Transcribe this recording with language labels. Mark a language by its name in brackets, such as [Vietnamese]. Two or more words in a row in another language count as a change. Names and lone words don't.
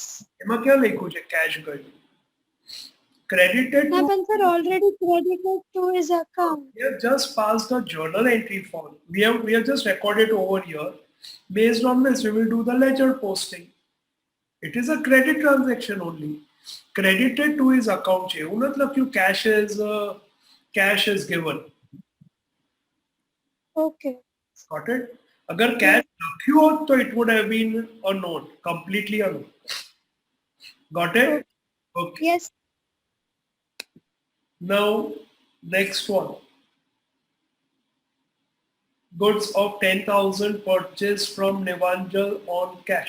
[Gujarati] એમાં ક્યાં લખ્યું છે cash ગયું? [English] Credited [Gujarati] ના [English] to. પણ sir already credited to his account. We have just passed the journal entry form. We have just recorded over here. Based on this, we will do the ledger posting. It is a credit transaction only. Credited to his account. [Gujarati] એવું નથી લખ્યું [English] cash is given. Okay. Got it? अगर cash [Gujarati] લખ્યું હોત તો [English] it would have been a note, completely a note. Got it? Okay. Yes. Now, next one. Goods of 10,000 purchased from Nivanjal on cash.